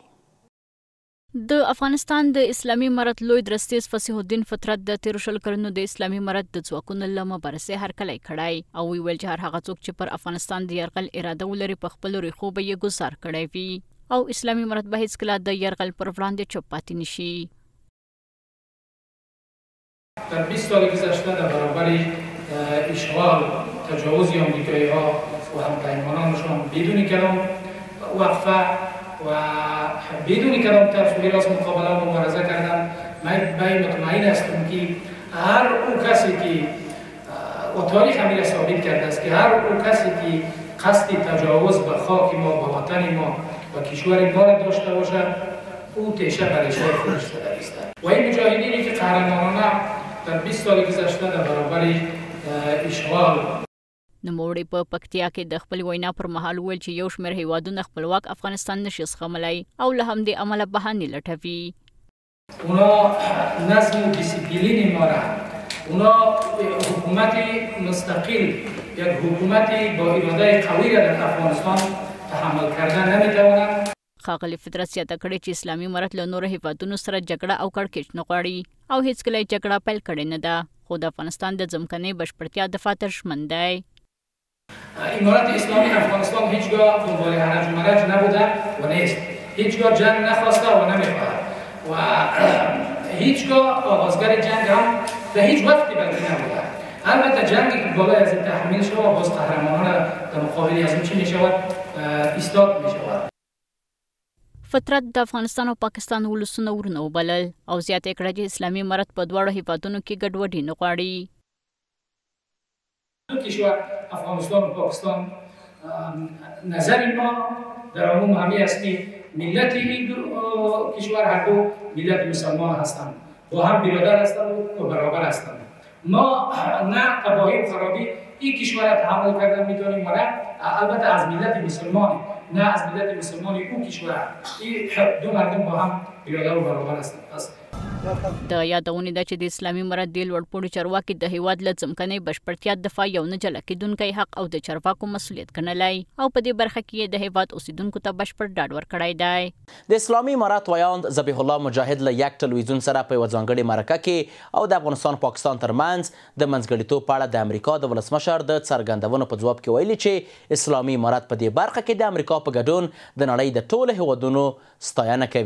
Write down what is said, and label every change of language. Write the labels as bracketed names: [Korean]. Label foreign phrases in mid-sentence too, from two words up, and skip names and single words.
[Pashto] د افغانستان د اسلامي امارت لوی درستیز فصیح الدین فطرت د تیرو شل کلونو د اسلامي امارت د ځواکونو له مبارزې هرکلی کړی او ویل چې هر هغه څوک چې پر افغانستان د یرغل اراده ولري په خپلو ریښو به یې ګزار کړی وي او اسلامي امارت به هیڅکله د یرغل پر وړاندې چوپ پاتې نشي. [Persian] در 20 سال گذشته در برابر اشغال تجاوز آمریکایی‌ها و همپیمانانشان بدون کلام وقفه و بدون کلام تفصیلی از مقابله و مبارزه کردن. من مطمئن هستم که هر اون کسی که و تاریخ همین ثابت کرده است که هر اون کسی که قصد تجاوز به خاک ما، به وطن ما و کشور ما را داشته باشد او تیشه برای شای خودش زده است. و این مجاهدینی که قهرمانانه در 20 سال گذشته در برابر اشغال [Pashto] نوموړی په پکتیا کې د خپل وینا پر مهال ویل چې یو شمېر هیوادونه خپلواک افغانستان نشي زغملی او له همدې امله بهانې لټوي. [Persian] اونا نظم و دیسیپلین ما را، اونا حکومت مستقل یک حکومت با اراده قوی را در افغانستان تحمل کردن نمیتوانند. [Pashto] ښاغلي فطرت زیاته کړې چې اسلامي امارت له نورو هیوادونو سره جګړه او کړکېچ نه غواړي او هیڅکله یې جګړه پیل کړې نه ده، خو د افغانستان د ځمکنۍ بشپړتیا دفاع ته ژمن دی. [Persian] امارت اسلامی افغانستان هیچگاه دنبال هرج و مرج نبوده و نیست، هیچگاه جنگ نخواسته و نمیخواهد و هیچگاه آغازگر جنگ هم به هیچ وقتی بلدی نبوده. البته جنگی که بالای از این تحمیل شود و باز قهرمانانه در مقابل از این چی میشود ایستاد میشود. [Pashto] فطرت د افغانستان او پاکستان ولسونه ورونه وبلل او زیاته کړه چې اسلامي امارت په دواړو هیوادونو کې ګډوډي نه غواړي. [Persian] کشور افغانستان و پاکستان نظر ما در عموم همه است که ملت این کشور هر دو ملت مسلمان هستند، با هم برادر هستند و برابر هستند. ما نه تباهی و خرابی این کشور را تحمل کردن میتونیم و نه البته از ملت مسلمان، نه از ملت مسلمان اون کشور، این دو مردم با هم برادر و برابر هستند. [Pashto] د یادونې ده چې د اسلامي امارت د لوړپوړو چارواکي د هیواد له ځمکنۍ بشپړتیا دفاع یو نه جلا کېدونکی حق او د چارواکو مسؤلیت ګڼلی او په دې برخه کې د هیواد اوسیدونکو ته بشپړ ډاډ ورکړی دی. د اسلامي امارت ویاند ذبیح الله مجاهد له یک ټلویزیون سره په یوه ځانګړې مرکه کې او د افغانستان پاکستان ترمنځ د منځګړیتوب په اړه د امریکا د ولسمشر د څرګندونو په ځواب کې ویلي چې اسلامي امارت په دې برخه کې د امریکا په ګډون د نړۍ د ټولو هیوادونو ستاینه کوي.